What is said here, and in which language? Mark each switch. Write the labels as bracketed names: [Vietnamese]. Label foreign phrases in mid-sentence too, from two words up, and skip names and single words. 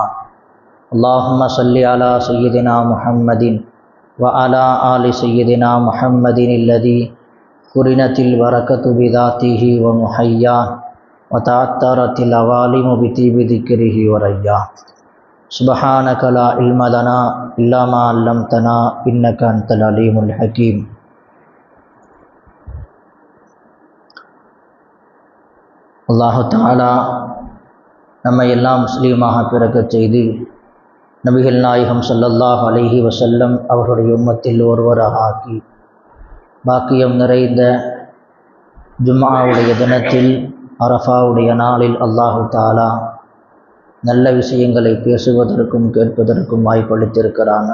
[Arabic] اللهم صل على سيدنا محمد وعلى آل سيدنا محمد الذي قرنت البركة بذاته ومحياه وتعطرت العوالم بطيب ذكره ورياه. سبحانك لا علم لنا إلا ما علمتنا إنك أنت العليم الحكيم. الله تعالى [Tamil] நம்மை எல்லாம் முஸ்லீமாக பிறக்கச் செய்து நபிகள் நாயகம் [Arabic] صلى الله عليه وسلم [Tamil] அவருடைய உம்மத்தில் ஒருவராக ஆக்கி பாக்கியம் நிறைந்த ஜும்ஆவுடைய தினத்தில் அரஃபாவுடைய நாளில் [Arabic] الله تعالى [Tamil] நல்ல விஷயங்களை பேசுவதற்கும் கேட்பதற்கும் வாய்ப்பளித்திருக்கிறான்.